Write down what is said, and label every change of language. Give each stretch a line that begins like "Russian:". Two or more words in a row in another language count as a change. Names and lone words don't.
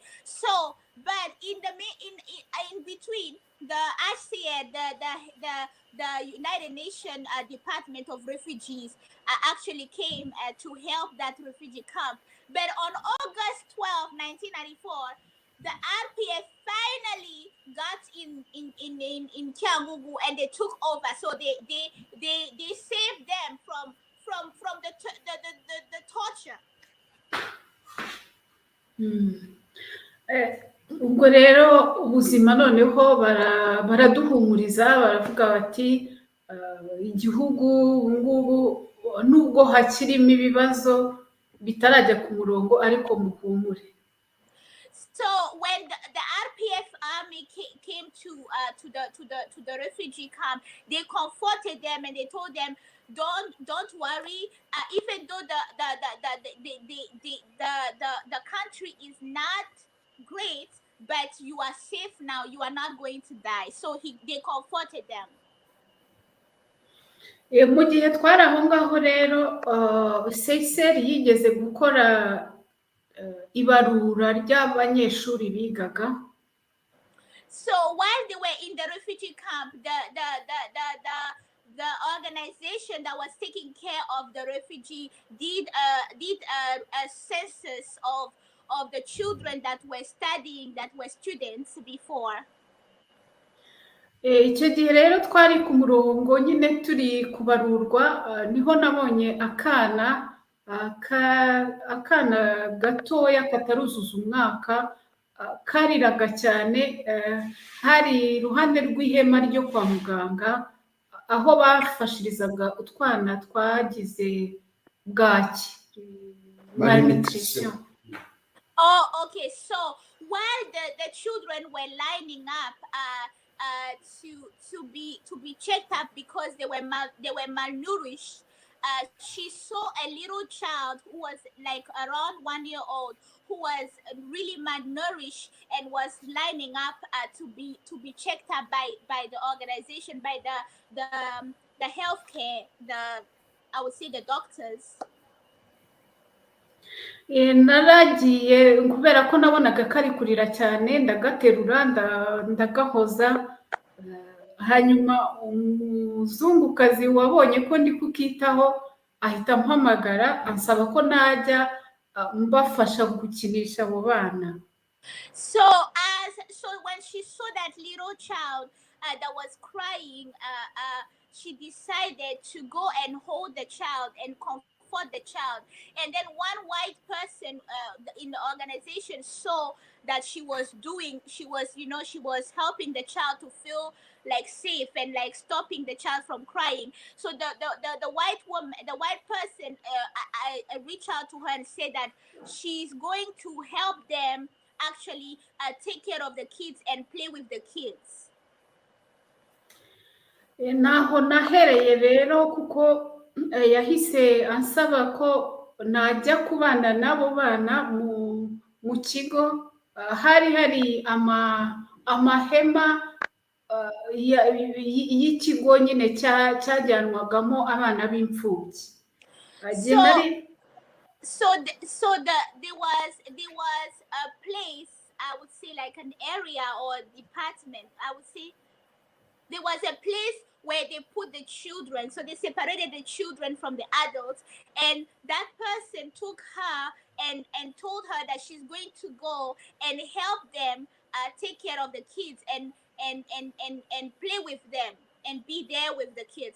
English: So, but in between, the HCR, the United Nations Department of Refugees actually came to help that refugee camp. But on August 12, 1994, the RPF finally got in Kiangugu and they took over. So they saved them from the torture.
Kinyarwanda: Ubwo rero ubuzima noneho baraduhumuriza, baravuga bati igihugu ngubu nubwo hakirimo ibibazo bitarajya ku murongo ariko muhumure.
English: So when the RPF army came to the refugee camp, they comforted them and they told them, don't worry. Even though the country is not great, but you are safe now. You are not going to die. So they comforted them.
Kinyarwanda: Mu gihe twari aho ngaho rero CICR yigeze gukora ibarura ry'abanyeshuri bigaga.
English: So while they were in the refugee camp, the organization that was taking care of the refugee did a census of the children that were studying, that were students before.
Kinyarwanda: Icyo gihe rero twari ku murongo nyine turi kubarurwa, niho nabonye akana gatoya kataruzuza umwaka kariraga cyane, hari iruhande rw'ihema ryo kwa muganga aho bafashirizaga utwana twagize bwaki,
English: malnutrition. Oh, okay. So while the children were lining up to be checked up because they were malnourished, she saw a little child who was like around 1 year old, who was really malnourished and was lining up to be checked up by the organization, by the healthcare, I would say the doctors.
Kinyarwanda: Naragiye kubera ko nabonaga kari kurira cyane, ndagaterura ndagahoza, hanyuma umuzungukazi wabonye ko ndi kukitaho ahita mpamagara ansaba ko najya mbafasha gukinisha abo bana.
English: So when she saw that little child that was crying, she decided to go and hold the child and comfort the child. And then one white person in the organization saw that she was helping the child to feel like safe and like stopping the child from crying. So the white woman, the white person, I reached out to her and said that she's going to help them actually take care of the kids and play with the kids.
Kinyarwanda: Naho nahereye rero kuko yahise ansaba ko najya kubana n'abo bana mu kigo, hari amahema y'ikigo nyine cyajyanwagamo abana b'imfubyi.
English: So there was a place, I would say like an area or department, I would say there was a place where they put the children. So they separated the children from the adults, and that person took her and told her that she's going to go and help them take care of the kids and play with them and be there with the kids.